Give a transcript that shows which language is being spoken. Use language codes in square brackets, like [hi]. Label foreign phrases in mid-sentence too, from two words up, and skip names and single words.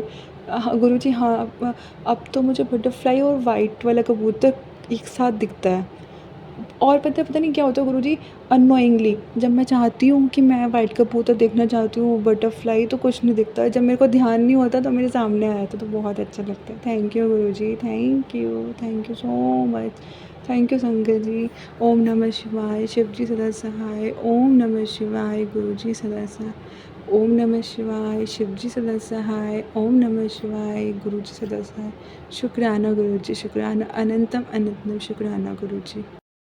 [hi] गुरुजी, हाँ, अब तो मुझे बटरफ्लाई और वाइट वाला कबूतर एक साथ दिखता है। और पता नहीं क्या होता है गुरुजी, अननोइंगली जब मैं चाहती हूँ कि मैं वाइट कबूतर देखना चाहती हूँ, बटरफ्लाई, तो कुछ नहीं दिखता है। जब मेरे को ध्यान नहीं होता तो मेरे सामने आया था, तो बहुत अच्छा लगता है। [en] thank you Guruji, thank you so much. thank you [hi] संगत जी। [sa] ओम नमः शिवाय, [hi] शिव जी सदा सहाय। [sa] ओम नमः शिवाय, [hi] गुरु जी सदा सहाय। [sa] ओम नमः शिवाय, [hi] शिव जी सदा सहाय। [sa] ओम नमः शिवाय, [hi] गुरु जी सदा सहाय। शुक्राना गुरु जी, शुक्राना, अनंतम अनंतम शुक्राना गुरु जी।